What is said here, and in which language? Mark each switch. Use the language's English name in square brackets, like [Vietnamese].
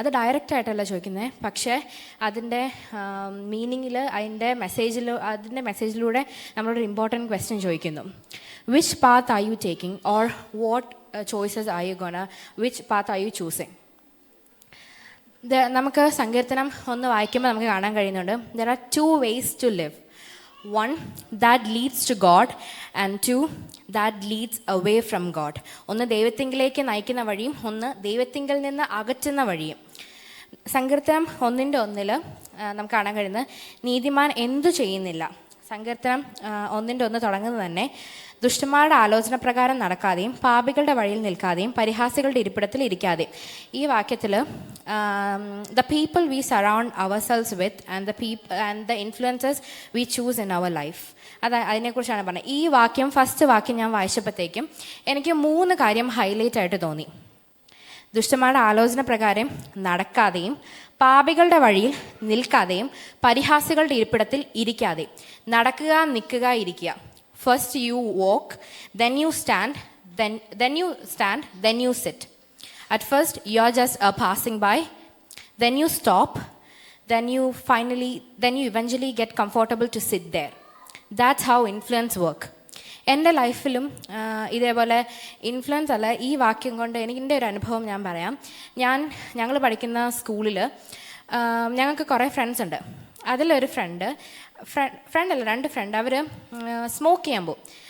[Malayalam] അത് ഡയറക്റ്റായിട്ടല്ല ചോദിക്കുന്നത്, പക്ഷേ അതിൻ്റെ മീനിങ്ങിൽ അതിൻ്റെ മെസ്സേജിലൂടെ നമ്മളൊരു ഇമ്പോർട്ടൻറ്റ് ക്വസ്റ്റ്യൻ ചോദിക്കുന്നു. [English] Which path are you taking or what choices are you gonna which path are you choosing? [Malayalam] നമുക്ക് സങ്കീർത്തനം ഒന്ന് വായിക്കുമ്പോൾ നമുക്ക് കാണാൻ കഴിയുന്നുണ്ട്. [English] There are 2 ways to live. 1 that leads to God and 2 that leads away from God. [Malayalam] ഒന്ന് ദൈവത്തിങ്കിലേക്ക് നയിക്കുന്ന വഴിയും ഒന്ന് ദൈവത്തിങ്കിൽ നിന്ന് അകറ്റുന്ന വഴിയും. സങ്കീർത്തനം 1:1 നമുക്ക് കാണാൻ കഴിയുന്നത് നീതിമാൻ എന്തു ചെയ്യുന്നില്ല. സങ്കീർത്തനം 1:1 തുടങ്ങുന്നത് തന്നെ ദുഷ്ടന്മാരുടെ ആലോചന പ്രകാരം നടക്കാതെയും പാപികളുടെ വഴിയിൽ നിൽക്കാതെയും പരിഹാസികളുടെ ഇരിപ്പിടത്തിൽ ഇരിക്കാതെയും. ഈ വാക്യത്തിൽ [English] The people we surround ourselves with and the influences we choose in our life. [Malayalam] അതിനെക്കുറിച്ചാണ് പറഞ്ഞത്. ഈ ഫസ്റ്റ് വാക്യം ഞാൻ വായിച്ചപ്പോഴത്തേക്കും എനിക്ക് 3 കാര്യം ഹൈലൈറ്റ് ആയിട്ട് തോന്നി. ദുഷ്ടന്മാരുടെ ആലോചന പ്രകാരം നടക്കാതെയും പാപികളുടെ വഴിയിൽ നിൽക്കാതെയും പരിഹാസികളുടെ ഇരിപ്പിടത്തിൽ ഇരിക്കാതെയും. നടക്കുക, നിൽക്കുക, ഇരിക്കുക. [English] First you walk, then you stand, then you sit. At first you're just passing by, then you stop, then you eventually get comfortable to sit there. That's how influence work. [Malayalam] എൻ്റെ ലൈഫിലും ഇതേപോലെ ഇൻഫ്ലുവൻസ് അല്ല, ഈ വാക്യം കൊണ്ട് എൻ്റെ ഒരു അനുഭവം ഞാൻ പറയാം. ഞങ്ങൾ പഠിക്കുന്ന സ്കൂളിൽ ഞങ്ങൾക്ക് കുറേ ഫ്രണ്ട്സ് ഉണ്ട്. അതിലൊരു ഫ്രണ്ട് അല്ല 2 ഫ്രണ്ട് അവർ സ്മോക്ക് ചെയ്യാൻ പോകും.